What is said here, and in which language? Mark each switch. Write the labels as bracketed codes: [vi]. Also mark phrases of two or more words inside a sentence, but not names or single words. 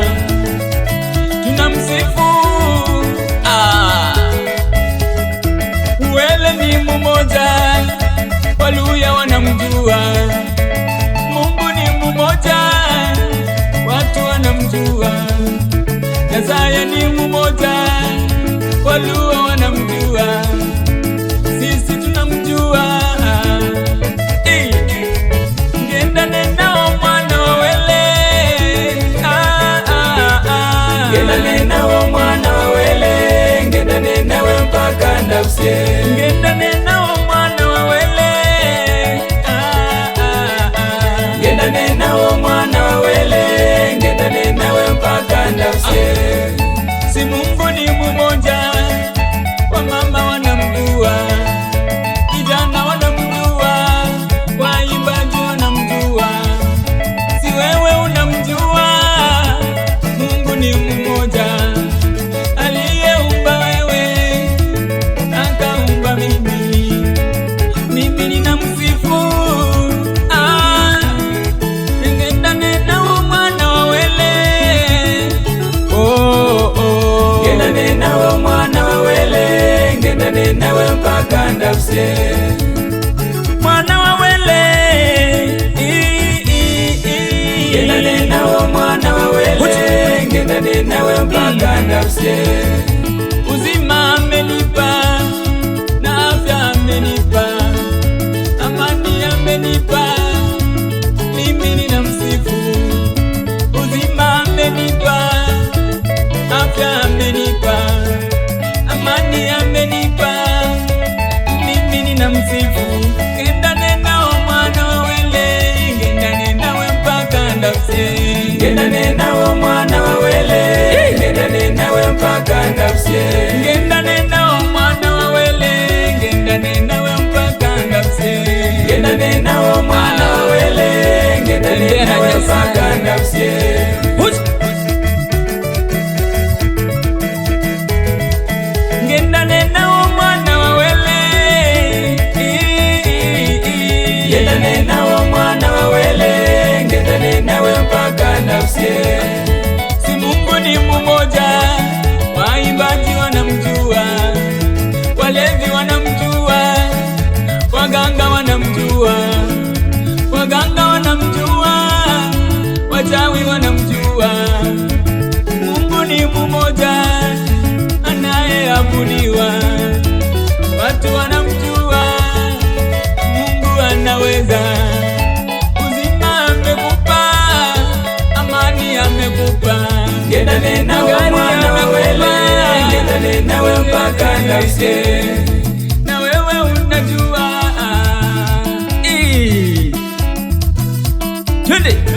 [sw] Tunamsifu, Wele ni mmoja, Waluya wanamjua. Mungu ni mmoja, watu wanamjua. Nyasaye ni mmoja, Waluo wanamjua. Sisi tunamjua. [luy] Ngendane nawo mwana wawele, ngendane nawo mwana wawele, ngendane nawe mpaka ndafse. Ngendane nawo mwana wawele, ngendane nawo mwana wawele, ngendane nawe mpaka ndafse. [sw] Si Mungu ni mmoja, wamama wanamjua, vijana wanamjua, waimbaji wanamjua. Si wewe unamjua, Mungu ni mmoja, aliyeumba wewe akaumba mimi. Mimi ninamsifu. [luy] Ngendane nawo mwana wawele, ngendane nawo mwana wawele, ngendane nawe mpaka ndafse. Mwana wawele, ngendane nawo mwana wawele, ngendane nawe mpaka ndafse. [sw] Uzima amenipa na afya amenipa, amani amenipa, mimi ninamsifu. Uzima amenipa, afya amenipa, amani amenipa, mimi ninamsifu. [luy] Ngendane nawo mwana wawele, ngendane nawe mpaka ndafse. Ngendane nawo mwana wawele, ngendane nawe mpaka ndafse. Ngendane nawo mwana wawele, ngendane nawe mpaka ndafse. Ngendane nawo mwana wawele, ngendane nawe mpaka ndafse. Ngendane nawo mwana wawele, ngendane nawo mwana wawele, ngendane nawe mpaka ndafse. [sw] Si Mungu ni mmoja, waimbaji wanamjua, walevi wanamjua, waganga wanamjua, waganga wanamjua, wachawi wanamjua. Mungu ni mmoja, anayeabudiwa, watu wanamjua. Mungu anaweza. Uzima amekupa, amani amekupa. [luy] Ngendane nawo mwana wawele, ngendane nawe mpaka ndafse. [sw] Na wewe unajua. Twende.